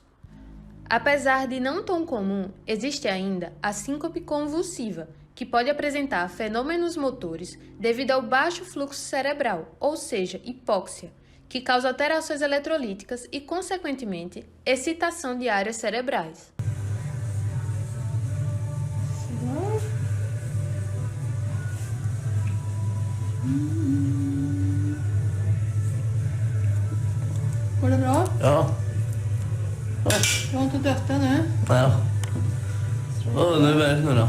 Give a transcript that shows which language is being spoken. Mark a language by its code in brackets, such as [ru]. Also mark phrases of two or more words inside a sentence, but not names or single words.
[pt] Apesar de não tão comum, existe ainda a síncope convulsiva, que pode apresentar fenômenos motores devido ao baixo fluxo cerebral, ou seja, hipóxia, que causa alterações eletrolíticas e, consequentemente, excitação de áreas cerebrais. [sv] Går det bra? Ja. Du har inte dött ännu? Ja. Nu är det nu då.